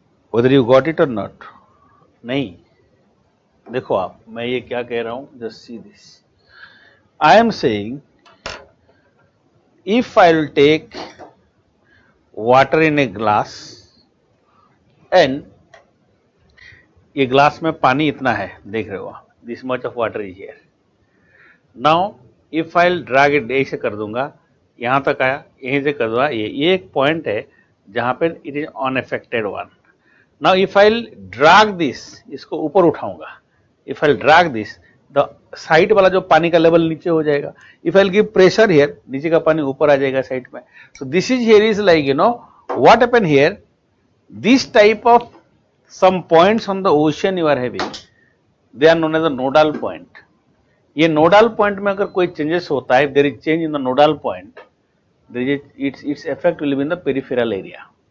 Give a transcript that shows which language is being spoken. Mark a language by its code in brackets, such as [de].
[en] Whether you got it or not, [hi] नहीं. देखो आप, मैं ये क्या कह रहा हूं, [en] just see this. I am saying, if I will take water in a glass and [hi] ये ग्लास में पानी इतना है, देख रहे हो आप, [en] this much of water is here. Now if I'll drag it, [hi] ऐसे कर दूंगा, यहाँ तक आया, यहीं से कर दूंगा, ये एक पॉइंट है जहां पे [en] it is unaffected one. Now if I'll drag this, [hi] इसको ऊपर उठाऊंगा, [en] if I'll drag this, the [hi] side वाला जो पानी का लेवल नीचे हो जाएगा. [en] If I'll give pressure here, [hi] नीचे का पानी ऊपर आ जाएगा साइड में. [en] So this is here is like, you know, what happened here, this type of some points on the ocean you are having, they are known as a nodal point. [hi] ये nodal point में अगर कोई changes होता है, [en] if there is change in the nodal point, its effect will be in the peripheral area.